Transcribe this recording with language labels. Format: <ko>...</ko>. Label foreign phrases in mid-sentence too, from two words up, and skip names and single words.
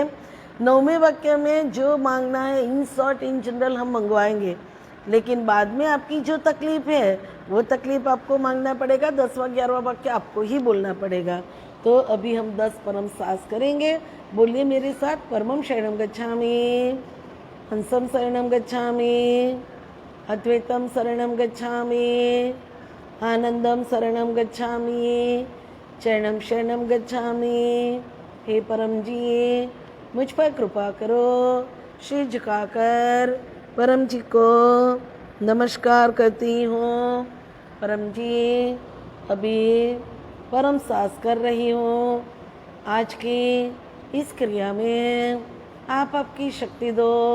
<hi>9वें वाक्य में जो मांगना है</hi> <en>in short in general</en> <hi>हम मंगवाएंगे, लेकिन बाद में आपकी जो तकलीफ है वो तकलीफ आपको मांगना पड़ेगा। 10वां 11वां वाक्य आपको ही बोलना पड़ेगा। तो अभी हम 10 परम सास करेंगे। बोलिए मेरे साथ,</hi> <sa>परमं शरणं गच्छामि, हंसं शरणं गच्छामि, अद्वैतं शरणं गच्छामि, आनंदम शरणं गच्छामि, चरणं शरणं गच्छामि।</sa> <hi>हे परम जी, मुझ पर कृपा करो। शीश झुकाकर परम जी को नमस्कार करती हूँ। परम जी, अभी परम सास कर रही हूँ। आज की इस क्रिया में आप आपकी शक्ति दो।</hi>